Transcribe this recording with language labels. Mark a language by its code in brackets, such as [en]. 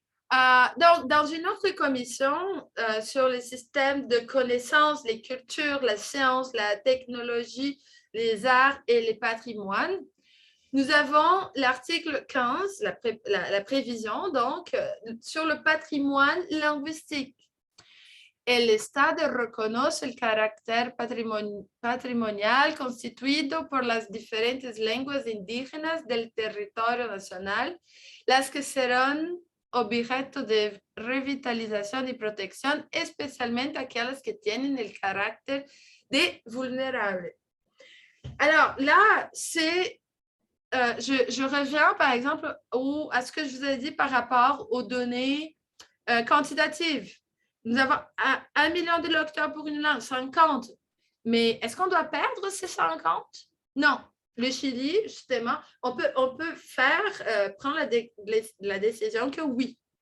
[fr] Donc, dans une autre commission sur les systèmes de connaissances, les cultures, la science, la technologie, les arts et les patrimoines, nous avons l'article 15, la prévision, donc, sur le patrimoine linguistique. [es] El Estado reconoce el carácter patrimonial constituido por las diferentes lenguas indígenas del territorio nacional, las que serán objeto de revitalización y protección, especialmente aquellas que tienen el carácter de vulnérables. [fr] Alors là, c'est, je reviens par exemple à ce que je vous ai dit par rapport aux données quantitatives. Nous avons 1 million de lecteurs pour une langue, 50. Mais est-ce qu'on doit perdre ces 50? Non. Le Chili, justement, on peut prendre la décision que oui.